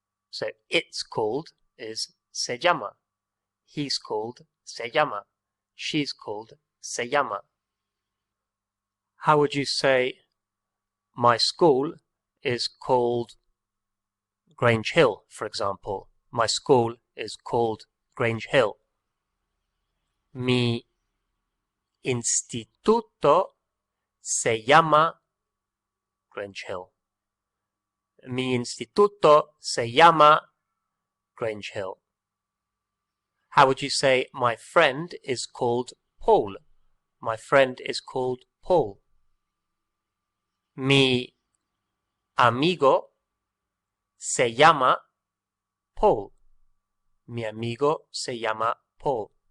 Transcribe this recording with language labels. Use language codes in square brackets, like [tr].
[en] So it's called is [es] se llama. [en] He's called se llama. She's called [es] se llama. [en] How would you say my school is called Grange Hill, for example? My school is called Grange Hill. [es] Mi instituto se llama Grange Hill. Mi instituto se llama Grange Hill. [en] How would you say my friend is called Paul? My friend is called Paul. [es] Mi amigo se llama Paul. Mi amigo se llama Paul.